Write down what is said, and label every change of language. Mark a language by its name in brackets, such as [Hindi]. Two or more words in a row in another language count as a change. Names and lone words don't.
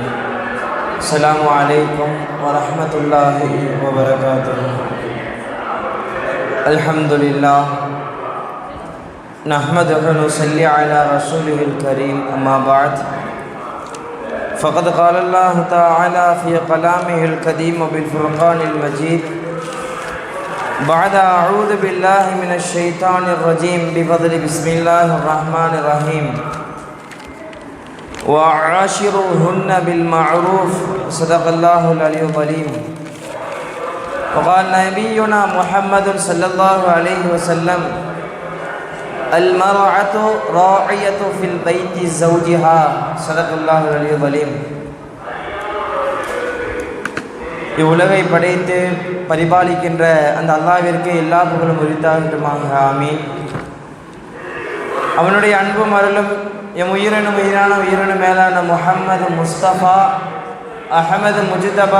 [Arabic] السلام عليكم ورحمة الله وبركاته. الحمد لله نحمده ونصلي على رسوله الكريم. أما بعد. فقد قال الله تعالى في كلامه القديم بالفرقان المجيد. بعد أعوذ بالله من الشيطان الرجيم بفضل بسم الله الرحمن الرحيم. وعاشروهن بالمعروف صدق الله العلي العظيم. وقال نبينا محمد صلى الله عليه وسلم المرأة راعية في البيت زوجها صدق الله العلي العظيم. [Tamil] இவ்வுலகை படைத்து பரிபாலிக்கின்ற அந்த அல்லாஹ்விற்கு எல்லா புகழும் உரித்தாகட்டுமாக. ஆமீன். அவனுடைய அன்பும் அருளும் எம் உயிரினும் மேலான முஹம்மது முஸ்தபா அஹமது முஜ்தபா